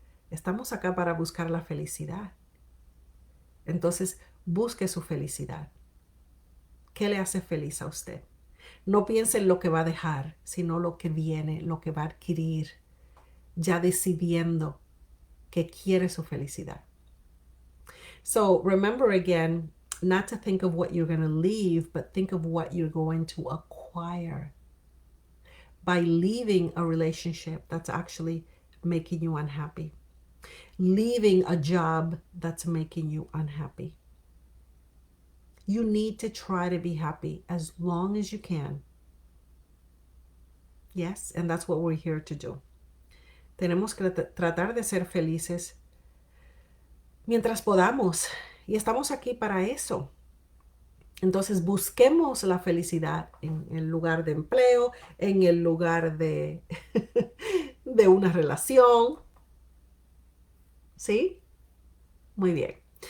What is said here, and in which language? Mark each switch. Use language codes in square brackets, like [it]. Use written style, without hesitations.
[es] Estamos acá para buscar la felicidad. Entonces, busque su felicidad. ¿Qué le hace feliz a usted? No piense en lo que va a dejar, sino lo que viene, lo que va a adquirir, ya decidiendo que quiere su felicidad. [en] So remember again, not to think of what you're going to leave, but think of what you're going to acquire by leaving a relationship that's actually making you unhappy, leaving a job that's making you unhappy. You need to try to be happy as long as you can. Yes, and that's what we're here to do. [es] Tenemos que tratar de ser felices mientras podamos. Y estamos aquí para eso. Entonces busquemos la felicidad en el lugar de empleo, en el lugar de, de una relación. ¿Sí? Muy bien.